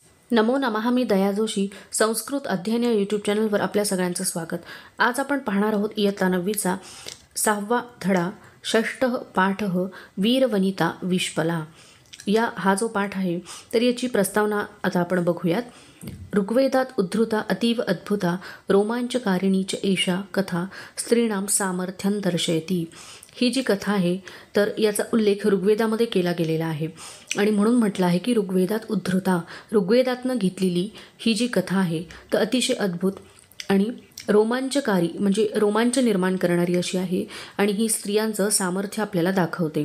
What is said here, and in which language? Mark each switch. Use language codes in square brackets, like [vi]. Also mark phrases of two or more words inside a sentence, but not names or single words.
[sa] नमो नमः. [mr] मी दया जोशी. संस्कृत अध्ययन या यूट्यूब चॅनलवर आपल्या सगळ्यांचं स्वागत. आज आपण पाहणार आहोत इयत्ता 9वीचा 6वा धडा, [sa] 6ष्टः पाठः वीरवनिता विश्पला. [mr] हा जो पाठ आहे तर याची प्रस्तावना आता आपण बघूयात. [sa] ऋग्वेदात उद्धृता अतीव अद्भुता रोमांचकारिणी च एषा कथा स्त्रीणां सामर्थ्यं दर्शयती. [mr] ही जी कथा आहे तर याचा उल्लेख ऋग्वेदामध्ये केला गेलेला आहे आणि म्हणून म्हटलं आहे की [sa] ऋग्वेदात उद्धृता, [mr] ऋग्वेदातनं घेतलेली ही जी कथा आहे तर अतिशय अद्भुत आणि रोमांचकारी म्हणजे रोमांच निर्माण करणारी अशी आहे आणि ही स्त्रियांचं सामर्थ्य आपल्याला दाखवते.